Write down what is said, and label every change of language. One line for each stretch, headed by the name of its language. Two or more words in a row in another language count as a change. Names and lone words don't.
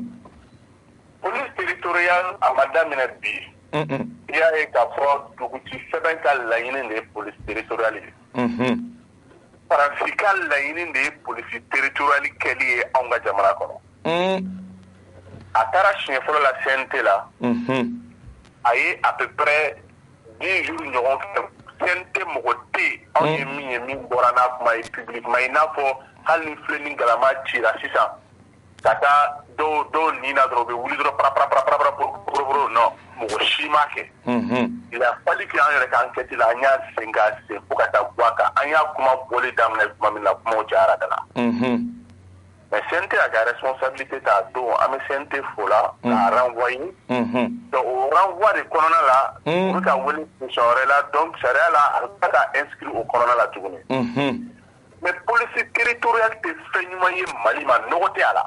French: police territorial
Bambara: a ma daminɛ bi i y'a ye k'a fɔ duguci sɛbɛn ka laɲini de ye
French: police territorial
Bambara: ye faransi ka laɲini de ye
French: police territorial
Bambara: kɛli ye anw ka jamana kɔnɔ a taara siɲɛ fɔlɔ la CNT la a ye à
French: peu près 10 jours
Bambara: ɲɔgɔn kɛ CNT mɔgɔ tɛ yen anw ye min ye min bɔra n'a kuma ye publiquement i n'a fɔ hali ni filɛ ni galama cira sisan ka taa dɔw nin na dɔrɔn u bɛ wuli dɔrɔn parapara non mɔgɔ si m'a kɛ
French: il a fallu que
Bambara: an yɛrɛ ka enquête la an y'a sen k'a sen fo ka taa bɔ a kan an y'a kuma bɔli daminɛ tuma min na kumaw cayara da la mais CNT a ka responsabilité t'a don an bɛ CNT fo la k'a renvoyer donc o renvoi de kɔnɔna la u bɛ ka wele position wɛrɛ la donc sariya la a bɛ ka inscrit o kɔnɔna la tuguni mais
French: police territorial
Bambara: tɛ fɛn ɲuman ye Mali ma nɔgɔ tɛ a la